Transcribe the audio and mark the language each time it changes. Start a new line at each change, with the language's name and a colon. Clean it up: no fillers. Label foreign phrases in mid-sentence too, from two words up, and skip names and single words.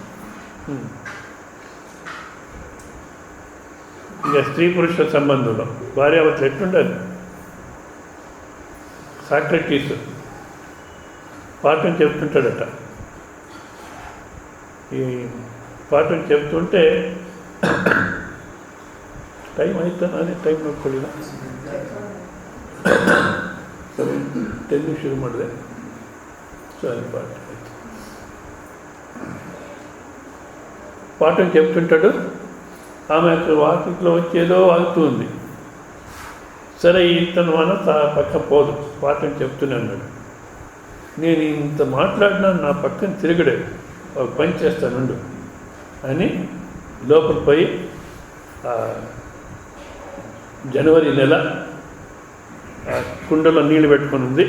Telugu: ఇక స్త్రీ పురుషుల సంబంధంలో భార్యాభర్తలు ఎట్లుండాలి? సాక్రటీస్ పాఠం చెప్తుంటాడట. ఈ పాఠం చెప్తుంటే టైం అవుతాను అదే
Kannada: ಟೈಮ್ ನೋಡ್ಕೊಳ್ಳಿಲ್ಲ. 10 ಶುರು ಮಾಡಿದೆ.
Telugu: సరే పాఠం చెప్తుంటాడు. ఆమె వాకిట్లో వచ్చేదో వాగుతూ ఉంది. సరే ఇతను మన పక్క పోదు, పాఠం చెప్తూనే అన్నాడు. నేను ఇంత మాట్లాడినా నా పక్కన తిరగడే, ఒక పని చేస్తానుండు అని లోపల పోయి జనవరి నెల కుండలో నీళ్ళు పెట్టుకొని ఉంది.